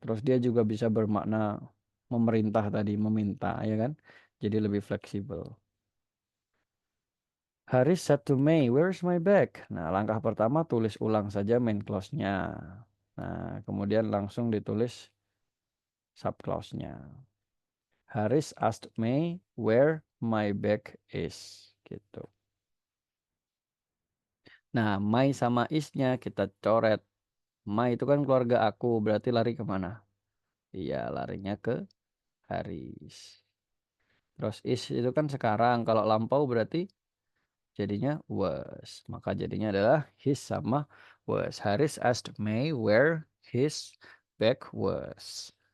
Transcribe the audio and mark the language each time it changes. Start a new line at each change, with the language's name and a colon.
Indonesian: Terus dia juga bisa bermakna memerintah tadi, meminta, ya kan? Jadi lebih fleksibel.
English: Haris said to May, where's my bag?
Indonesian: Nah, langkah pertama tulis ulang saja main clause-nya. Nah, kemudian langsung ditulis subclause-nya.
English: Haris asked May where my bag is.
Indonesian: Gitu. Nah, my sama is-nya kita coret. My itu kan keluarga aku, berarti lari kemana? Iya, larinya ke Haris. Terus is itu kan sekarang. Kalau lampau berarti jadinya was. Maka jadinya adalah his sama was.
English: Haris asked May where his bag was.